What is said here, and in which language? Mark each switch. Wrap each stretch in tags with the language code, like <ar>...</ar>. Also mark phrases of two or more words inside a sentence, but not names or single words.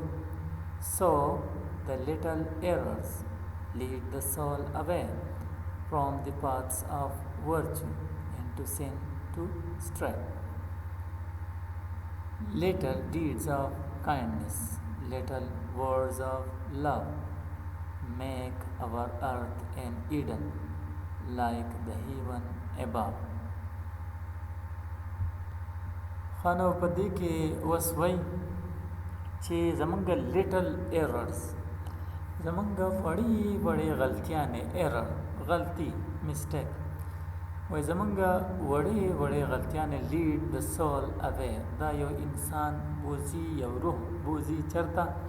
<en>So the little errors lead the soul away from the paths of virtue into sin to stray. Little deeds of kindness, little words of love make our earth an Eden like the heaven above.</en> <ps>خانو په دې کې اوس وایي چې زمونږ</ps> <en>little errors,</en> <ps>زمونږ وړې وړې غلطیانې، ایرر غلطي مسټیک، وایي زمونږ وړې وړې غلطیانې</ps> <en>lead the soul away,</en> <ps>دا یو انسان بوزي، یو روح بوزي چرته</ps>